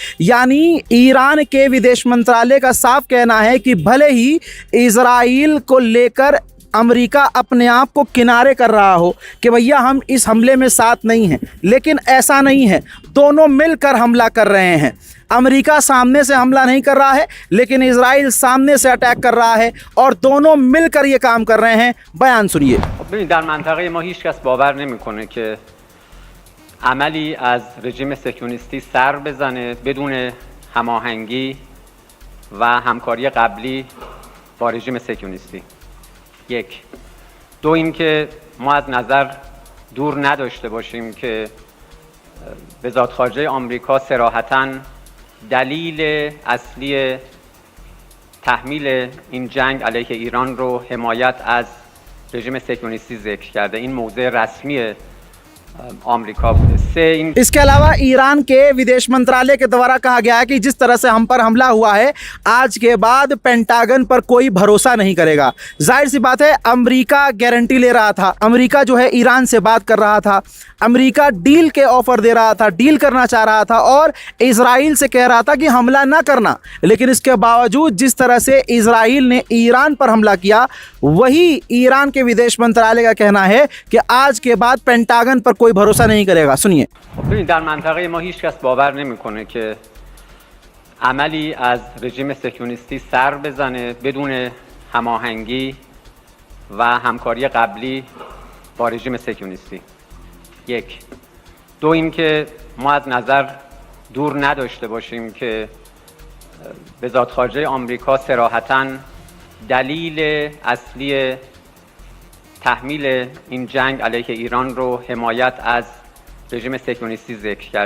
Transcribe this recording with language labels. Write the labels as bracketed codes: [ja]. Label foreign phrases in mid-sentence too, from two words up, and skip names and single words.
[hi] यानी ईरान के विदेश मंत्रालय का साफ कहना है कि भले ही इजराइल को लेकर अमेरिका अपने आप को किनारे कर रहा हो कि भैया हम इस हमले में साथ नहीं हैं, लेकिन ऐसा नहीं है। दोनों मिलकर हमला कर रहे हैं। अमेरिका सामने से हमला नहीं कर रहा है, लेकिन इजराइल सामने से अटैक कर रहा है और दोनों मिलकर ये काम कर रहे हैं। बयान सुनिए। [fa] در منطقه ما هیچ کس باور نمی‌کنه که عملی از رژیم صهیونیستی سر بزنه بدون هماهنگی و همکاری قبلی با رژیم صهیونیستی. یک. دو اینکه ما از نظر دور نداشته باشیم که وزارت خارجه آمریکا صراحتاً دلیل اصلی تحمیل این جنگ علیه ایران رو حمایت از رژیم صهیونیستی ذکر کرده. این موضع رسمی [hi] अमेरिका से। इसके अलावा ईरान के विदेश मंत्रालय के द्वारा कहा गया है कि जिस तरह से हम पर हमला हुआ है, आज के बाद पेंटागन पर कोई भरोसा नहीं करेगा। जाहिर सी बात है, अमेरिका गारंटी ले रहा था, अमेरिका जो है ईरान से बात कर रहा था, अमेरिका डील के ऑफर दे रहा था, डील करना चाह रहा था और इजराइल से कह रहा था कि हमला ना करना। लेकिन इसके बावजूद जिस तरह से इजराइल ने ईरान पर हमला किया, वही ईरान के विदेश मंत्रालय का कहना है कि आज के बाद पेंटागन पर कोई भरोसा नहीं करेगा। सुनिए। [fa] در منطقه ما هیچ کس باور نمی‌کنه که عملی از رژیم صهیونیستی سر بزنه بدون هماهنگی و همکاری قبلی با رژیم صهیونیستی. یک. دو اینکه ما از نظر دور نداشته باشیم که وزارت خارجه آمریکا صراحتاً دلیل اصلی تحمیل این جنگ علیه ایران رو حمایت از رژیم صهیونیستی ذکر کرده.